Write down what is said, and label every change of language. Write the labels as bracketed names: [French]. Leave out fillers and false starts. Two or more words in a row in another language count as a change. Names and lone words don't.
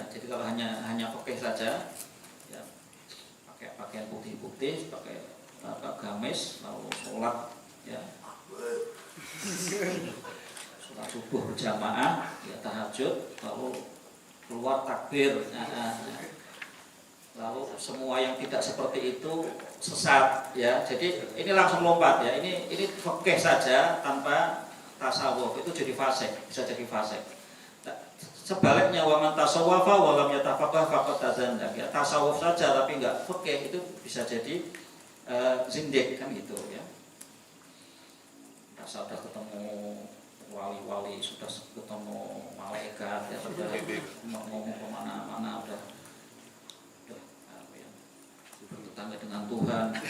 [Indonesian] Jadi kalau hanya fikih saja ya, pakai pakaian putih-putih, pakai gamis, lalu sholat ya, sholat subuh berjamaah ya, tahajud, lalu keluar takbir lalu semua yang tidak seperti itu sesat ya. Jadi ini langsung lompat ya, ini fikih saja tanpa tasawuf itu jadi fasik, bisa jadi fasik. [Arabic] Sebaliknya ومن تصوف ولم يتفقه فقد تزندق ya. [Indonesian] Tasawuf saja tapi enggak fikih itu bisa jadi zindik kan gitu ya. Sudah ketemu wali-wali, sudah ketemu malaikat ya, sudah ngomong kemana-mana, udah bertetangga dengan Tuhan.